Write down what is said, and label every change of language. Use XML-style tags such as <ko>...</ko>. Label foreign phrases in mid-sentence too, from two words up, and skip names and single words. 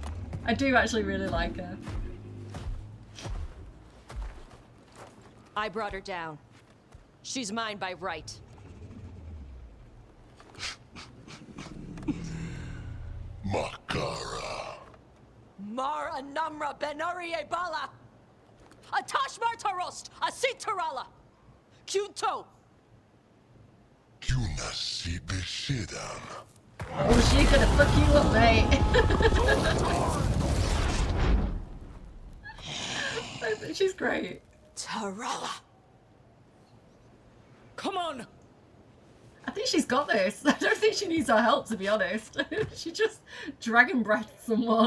<en>I do actually really like her. I brought her down. She's mine by right. Makara. Mar Anamra Benarie Bala. Atashmar Tarost, Asitarala. Kunto. Kunasi Beshidan. Oh, she's gonna fuck you up, mate. She's great. Tarala. Come on. on! I think she's got this. I don't think she needs our help, to be honest. She just dragon breathed someone.</en>